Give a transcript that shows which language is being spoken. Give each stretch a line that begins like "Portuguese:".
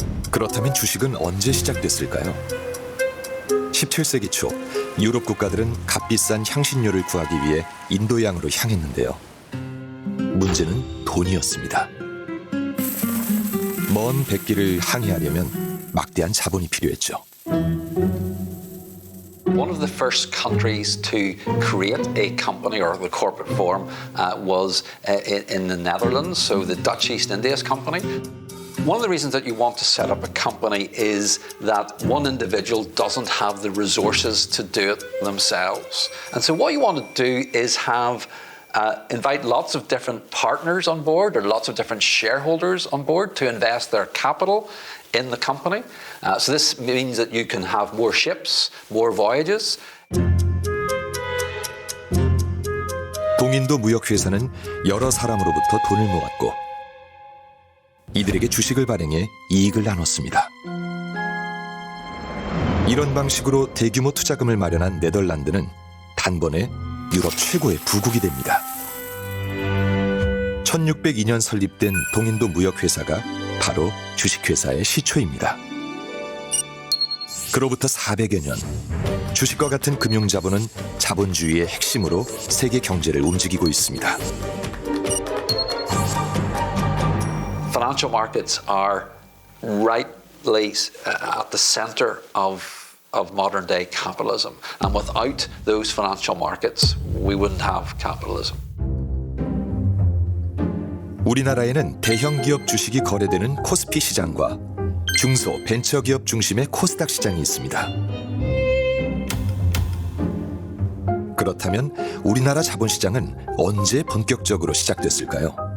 Korean: 그렇다면 주식은 언제 시작됐을까요? 17세기 초 유럽 국가들은 값비싼 향신료를 구하기 위해 인도양으로 향했는데요. 문제는 돈이었습니다. 먼 백길을 항해하려면 막대한 자본이 필요했죠.
English: One of the first countries to create a company or the corporate form was in the Netherlands, so the Dutch East India Company. One of the reasons that you want to set up a company is that one individual doesn't have the resources to do it themselves. And so what you want to do is invite lots of different partners on board or lots of different shareholders on board to invest their capital in the company. So this means that you can have more ships, more voyages.
Korean: 동인도 무역회사는 여러 사람으로부터 돈을 모았고 이들에게 주식을 발행해 이익을 나눴습니다. 이런 방식으로 대규모 투자금을 마련한 네덜란드는 단번에 유럽 최고의 부국이 됩니다. 1602년 설립된 동인도 무역회사가 바로 주식회사의 시초입니다. 그로부터 400여 년, 주식과 같은 금융자본은 자본주의의 핵심으로 세계 경제를 움직이고 있습니다.
English: Financial markets are rightly at the center of modern day capitalism. And without those financial markets, we wouldn't have capitalism.
Korean: 우리나라에는 대형 기업 주식이 거래되는 코스피 시장과 중소 벤처기업 중심의 코스닥 시장이 있습니다. 그렇다면 우리나라 자본시장은 언제 본격적으로 시작됐을까요?